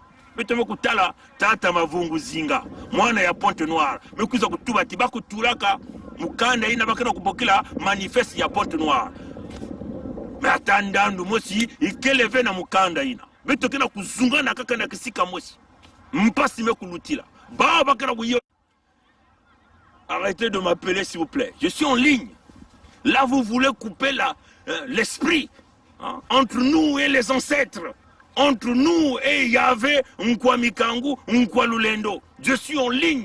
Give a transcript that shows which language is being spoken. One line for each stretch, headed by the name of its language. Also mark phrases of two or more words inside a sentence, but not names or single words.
Kituba (Democratic Republic of Congo): Betome kutala tata mavungu zinga, mwana ya Pointe Noire. Mekuza kutuba tibaku tulaka mukanda ina bakana kupokila manifeste ya Pointe Noire. Matandandu mosi ikeleve na mukanda ina. Beto kena kuzunga na kaka na kisika mosi. Mpasi mekulutila. Ba bakana kuyo.
French: Arrêtez de m'appeler s'il vous plaît. Je suis en ligne. Là vous voulez couper l'esprit, hein, entre nous et les ancêtres. Entre nous et Yahvé, Nkwamikangu, Nkwalulendo. Je suis en ligne.